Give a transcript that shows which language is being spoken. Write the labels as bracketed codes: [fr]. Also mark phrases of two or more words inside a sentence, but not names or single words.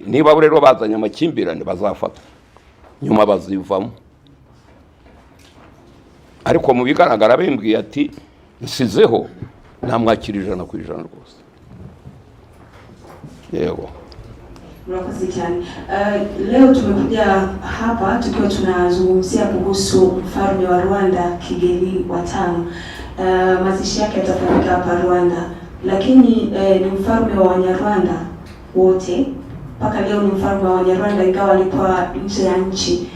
[rw] Niba rero bazanye amakimbirane bazafata nyuma bazivamo, ariko mu bigaragara bembwiye ati nsizeho namwakira 100% rwose. Yego. Murakoze cyane. [sw] Leo tumekuja hapa tukiwa tunazungumzia kuhusu mfalme wa Rwanda Kigeli wa 5. Mazishi yake yatafanyika hapa Rwanda, lakini ni mfalme wa Wanyarwanda wote. Mpaka leo ni mfalme wa Wanyarwanda ingawa alikuwa nje ya nchi.